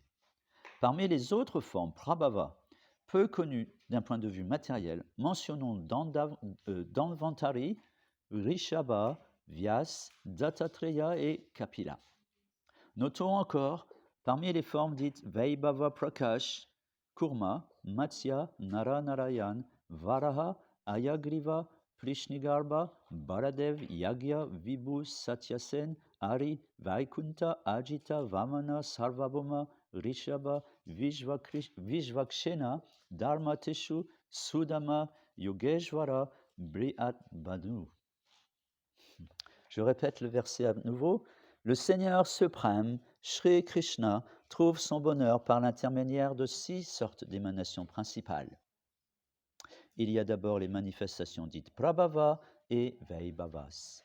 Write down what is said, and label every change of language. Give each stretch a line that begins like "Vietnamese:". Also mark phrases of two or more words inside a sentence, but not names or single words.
French: Parmi les autres formes Prabhava, peu connues d'un point de vue matériel, mentionnons Dhanvantari, Rishabha, Vyas, Dattatreya et Kapila. Notons encore, parmi les formes dites Vaibhava Prakash, Kurma, Matsya, Naranarayan, Varaha, Ayagriva, Prishnigarba, Baladev, Yagya, Vibhu, Satyasen, Ari, Vaikunta, Ajita, Vamana, Sarvabhauma, Rishabha, Vishvakshena, Dharmateshu, Sudama, Yogeshvara, Brihat Badu. Je répète le verset à nouveau. Le Seigneur suprême, Sri Krishna, trouve son bonheur par l'intermédiaire de 6 sortes d'émanations principales. Il y a d'abord les manifestations dites Prabhava et Vaibhavas.